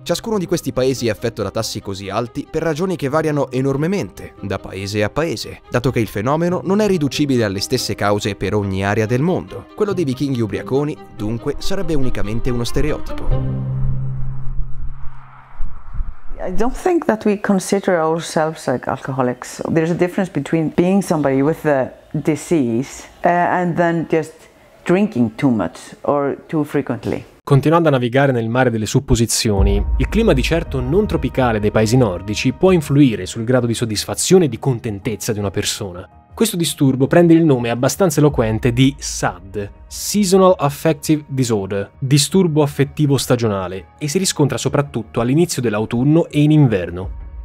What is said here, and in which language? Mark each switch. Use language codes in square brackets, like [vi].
[it] Ciascuno di questi paesi è affetto da tassi così alti per ragioni che variano enormemente da paese a paese, dato che il fenomeno non è riducibile alle stesse cause per ogni area del mondo. Quello dei vichinghi ubriaconi, dunque, sarebbe unicamente uno stereotipo. [en] I don't think that we consider ourselves like alcoholics. There's a difference between being somebody with a disease and then just drinking too much or too frequently. [it] Continuando a navigare nel mare delle supposizioni, il clima di certo non tropicale dei paesi nordici può influire sul grado di soddisfazione e di contentezza di una persona. Questo disturbo prende il nome abbastanza eloquente di SAD, Seasonal Affective Disorder, disturbo affettivo stagionale, e si riscontra soprattutto all'inizio dell'autunno e in inverno.